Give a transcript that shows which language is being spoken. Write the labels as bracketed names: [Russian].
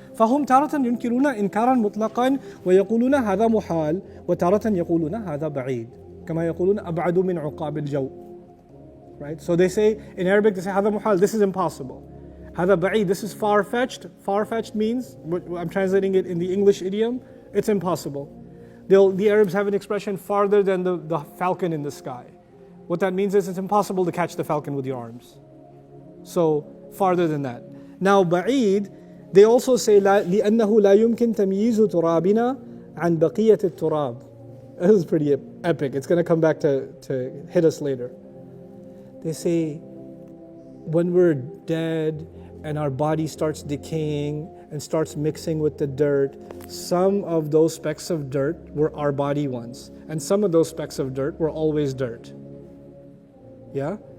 [Arabic] فهم تارة ينكرون إنكارا مطلقا ويقولون هذا محال وتارة يقولون هذا بعيد كما يقولون أبعد من عقاب الجو. [English] Right? So they say, in Arabic they say [Arabic] هذا محال, [English] this is impossible. [Arabic] هذا بعيد, [English] this is far-fetched. Far-fetched means, I'm translating it in the English idiom, it's impossible. The Arabs have an expression, farther than the falcon in the sky. What that means is it's impossible to catch the falcon with your arms. So, farther than that. Now, [Arabic] بعيد, [English] they also say [Arabic] لأنه لا يمكن تمييز ترابنا عن بقية التراب. [English] This is pretty epic. It's going to come back to hit us later. They say when we're dead and our body starts decaying and starts mixing with the dirt, some of those specks of dirt were our body once, and some of those specks of dirt were always dirt. Yeah?